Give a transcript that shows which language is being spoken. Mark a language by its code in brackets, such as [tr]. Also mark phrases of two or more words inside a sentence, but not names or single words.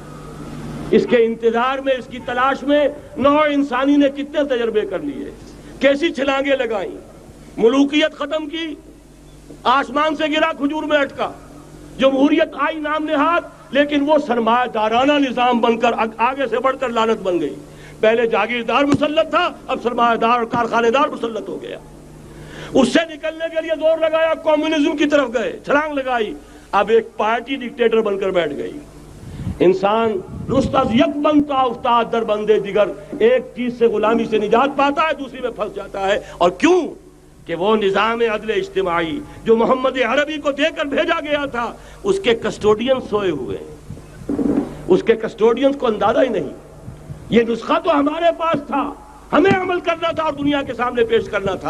[ur] اس کے انتظار میں، اس کی تلاش میں نوع انسانی نے کتنے تجربے کر لیے، کیسی چھلانگیں لگائیں، ملوکیت ختم کی، آسمان سے گرا کھجور میں اٹکا، جمہوریت آئی نام نہاد، لیکن وہ سرمایہ دارانہ نظام بن کر آگے سے بڑھ کر لعنت بن گئی۔ پہلے جاگیردار مسلط تھا، اب سرمایہ دار اور کارخانے دار مسلط ہو گیا۔ اس سے نکلنے کے لیے زور لگایا، کمیونزم کی طرف گئے، چھلانگ لگائی، اب ایک پارٹی ڈکٹیٹر بن کر بیٹھ گئی۔ [fa] انسان رست از یک بند تا افتاد در بندے دیگر، [ur] ایک چیز سے غلامی سے نجات پاتا ہے، دوسری میں پھنس جاتا ہے۔ اور کیوں؟ کہ وہ نظام عدل اجتماعی جو محمد عربی کو دے کر بھیجا گیا تھا، اس کے کسٹوڈین سوئے ہوئے ہیں، اس کے کسٹوڈینز کو اندازہ ہی نہیں۔ یہ نسخہ تو ہمارے پاس تھا، ہمیں عمل کرنا تھا اور دنیا کے سامنے پیش کرنا تھا۔